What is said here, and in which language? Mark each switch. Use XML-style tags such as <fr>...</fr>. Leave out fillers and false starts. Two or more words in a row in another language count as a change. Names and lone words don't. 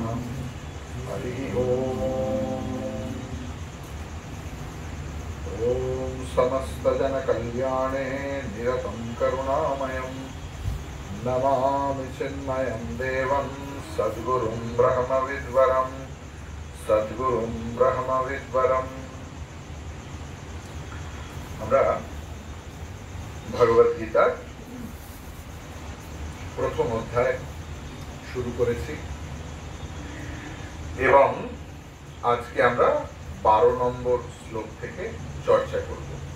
<sa>हरि ओम समस्त जन कल्याणे निरतं करुणामयं नमामि चिन्मयं देवं सद्गुरुं ब्रह्मविद्वरं सद्गुरुं ब्रह्मविद्वरम्।</sa> <bn>আমরা ভগবত গীতার প্রথম অধ্যায় শুরু করেছি এবং আজকে আমরা 12 নম্বর শ্লোক থেকে চর্চা করব।</bn>